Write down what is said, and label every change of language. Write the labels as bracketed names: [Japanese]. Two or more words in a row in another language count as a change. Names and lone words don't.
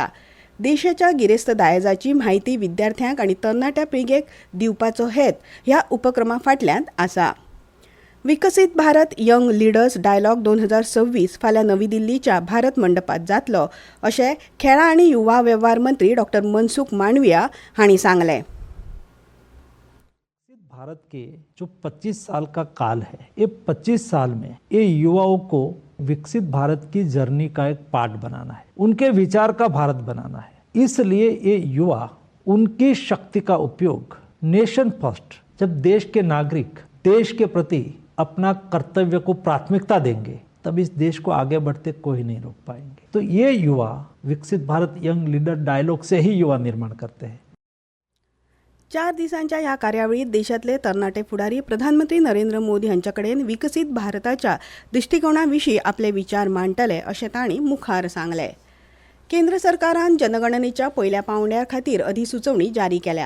[Konkani] देशाच्या गिरेस्त दायजाची म्हायती विद्यार्थ्यांक आनी तरणाट्या पिळगेक दिवपाचो हेत ह्या उपक्रमा फाटल्यान आसा. विकसीत भारत यंग लिडर्स डायलॉग 2026 फाल्यां नवी दिल्लीच्या भारत मंडपात जातलो अशें खेळां आनी युवा वेव्हार मंत्री डॉ. मनसुख मांडविया हांणी सांगलें. [Hindi] भारत के जो 25 साल का काल है, ये 25 साल में ये युवाओं को विकसित भारत की जर्नी का एक पार्ट बनाना है, उनके विचार का भारत बनाना है. इसलिए ये युवा उनकी शक्ति का उपयोग [English] nation first, [Hindi] जब देश के नागरिक देश के प्रति अपना कर्तव्य को प्राथमिकता देंगे तब इस देश को आगे बढ़ते कोई नहीं रोक पाएंगे. तो ये युवा विकसित भारत यंग लीडर डायलॉग से ही युवा निर्माण करते हैं. [Konkani] 4 दिसांच्या ह्या कार्यावळीत देशातले तरणाटे फुडारी प्रधानमंत्री नरेंद्र मोदी हांच्या कडेन विकसीत भारताच्या दृष्टिकोनाविशीं आपले विचार मांडटले अशें तांणी मुखार सांगलें. केंद्र सरकारान जनगणनेच्या पयल्या पांवड्या खातीर अधिसुचोवणी जारी केल्या.